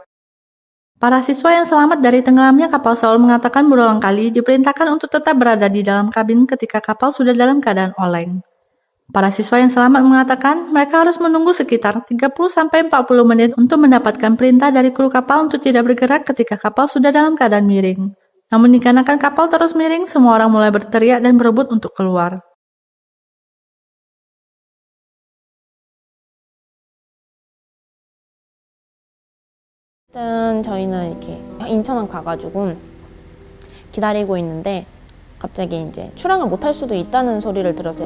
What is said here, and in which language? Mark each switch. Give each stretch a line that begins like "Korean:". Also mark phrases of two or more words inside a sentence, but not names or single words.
Indonesian: Para siswa yang selamat dari tenggelamnya kapal Seoul mengatakan berulang kali diperintahkan untuk tetap berada di dalam kabin ketika kapal sudah dalam keadaan oleng. Para siswa yang selamat mengatakan mereka harus menunggu sekitar 30-40 menit untuk mendapatkan perintah dari kru kapal untuk tidak bergerak ketika kapal sudah dalam keadaan miring. Namun dikarenakan kapal terus miring, semua orang mulai berteriak dan berebut untuk keluar.
Korean: 일단 저희는 이렇게 인천항 가가지고 기다리고 있는데 갑자기 이제 출항을 못할 수도 있다는 소리를 들었어요.